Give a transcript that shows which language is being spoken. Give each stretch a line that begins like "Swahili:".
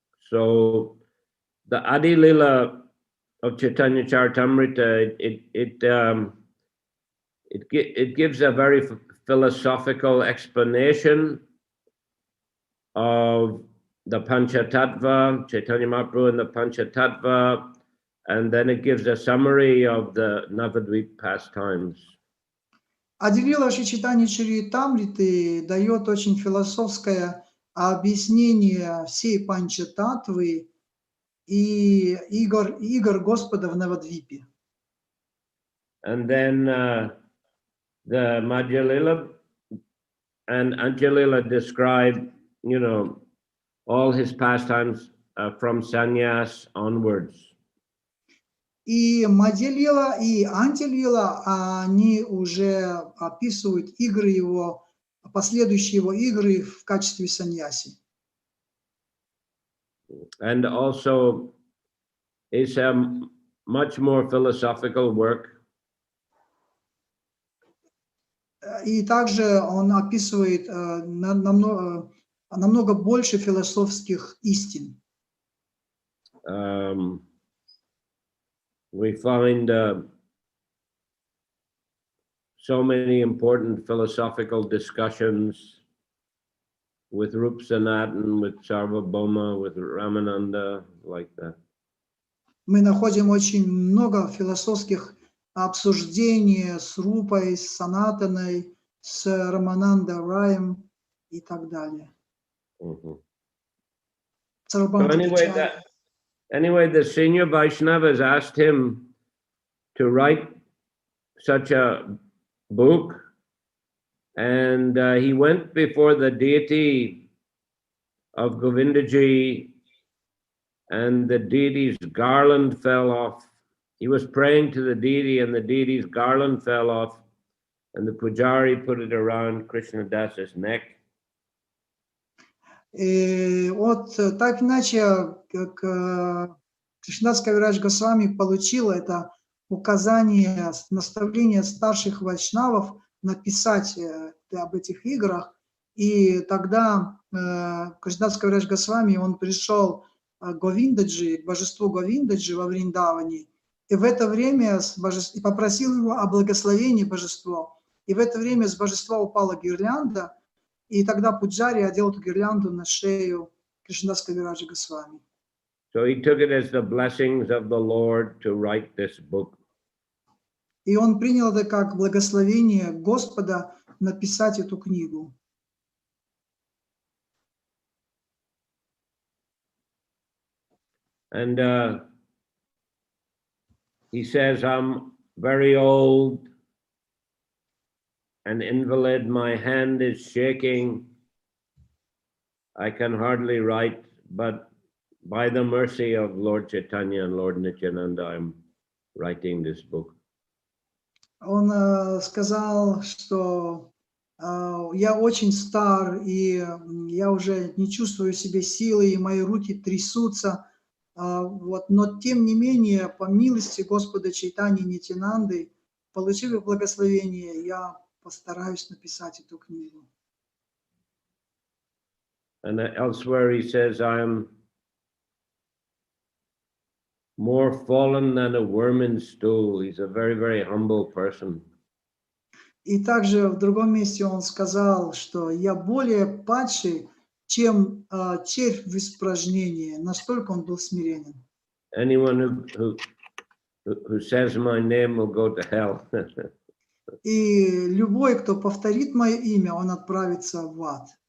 English: So the Adi-lila of Chaitanya Charitamrita, it gives a very philosophical explanation of the Panchatattva, Chaitanya Mahaprabhu and the Panchatattva, and then it gives a summary of the Navadvip pastimes.
Russian: Adi-lila Шри Чайтанья Чаритамриты дает очень философское объяснение всей Панчататтвы и игр Господа в Навадвипе.
English: And then the Madhya-lila and Антья-лила describe, you know, all his pastimes from sannyas onwards.
Russian: И Мадья-лила и Антья-лила, они уже описывают игры его, последующие его игры в качестве саньяси.
English: And also it's a much more philosophical work.
Russian: И также он описывает намного больше философских истин.
English: We find so many important philosophical discussions with Rup Sanatan, with Sarvabhauma, with Ramananda, like that.
Russian: Мы находим очень много философских обсуждений с Рупой, с Санатаной, с Рамананда Раем и так далее.
English: So anyway, the senior Vaishnavas asked him to write such a book, and he went before the deity of Govindaji, and the deity's garland fell off. He was praying to the deity, and the deity's garland fell off, and the pujari put it around Krishna Das's neck.
Russian: И вот так иначе, как Кришнадас Кавирадж Госвами получил это указание, наставление старших вайшнавов написать об этих играх, и тогда Кришнадас Кавирадж Госвами, он пришел к Говиндаджи, к божеству Говиндаджи во Вриндаване, и в это время и попросил его о благословении божества. И в это время с божества упала гирлянда, и тогда пуджари одел эту гирлянду на шею Кришнадас Кавираджа Госвами.
English: So he took it as the blessings of the Lord to write this book.
Russian: И он принял это как благословение Господа написать эту книгу.
English: And he says, I'm very old, an invalid, my hand is shaking, I can hardly write, but by the mercy of Lord Chaitanya and Lord Nityananda, I'm writing this book.
Russian: Он сказал, что я очень стар, и я уже не чувствую в себе силы, и мои руки трясутся, вот, но тем не менее, по милости Господа Чайтаньи Нитянанды, получив благословение, я постараюсь написать эту книгу.
English: And elsewhere he says, I am more fallen than a worm in stool. He's a very, very humble person.
Russian: И также в другом месте он сказал, что я более падший, чем червь в испражнении. Настолько он был смиренен.
English: Anyone who says my name will go to hell.
Russian: И любой, кто повторит мое имя, он отправится в ад.